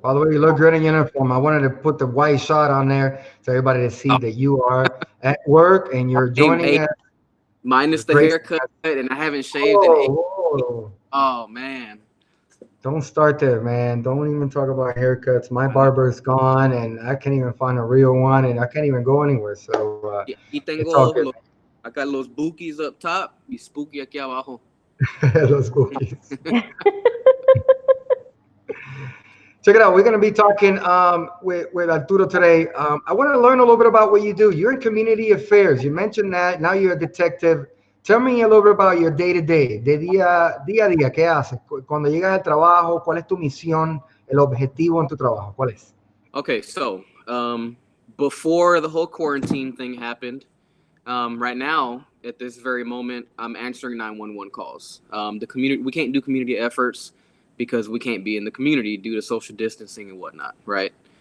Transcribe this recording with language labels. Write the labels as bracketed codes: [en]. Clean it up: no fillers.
[en] By the way, you look good in uniform. I wanted to put the white shot on there so everybody to see that you are at work and you're joining us. Minus the haircut, and I haven't shaved in 8 weeks. Oh, man. Don't start there, man. Don't even talk about haircuts. My barber is gone, and I can't even find a real one, and I can't even go anywhere. So it's all good. I got los bookies up top y spooky [es] aquí abajo. [en] Los bookies. Check it out. We're going to be talking with Arturo today. I want to learn a little bit about what you do. You're in community affairs. You mentioned that. Now you're a detective. Tell me a little bit about your day-to-day, [es] de día a día. ¿Qué haces? Cuando llegas al trabajo, ¿cuál es tu misión, el objetivo en tu trabajo? ¿Cuál es? [en] Okay, so before the whole quarantine thing happened, right now, at this very moment, I'm answering 911 calls. The community, we can't do community efforts because we can't be in the community due to social distancing and whatnot, right?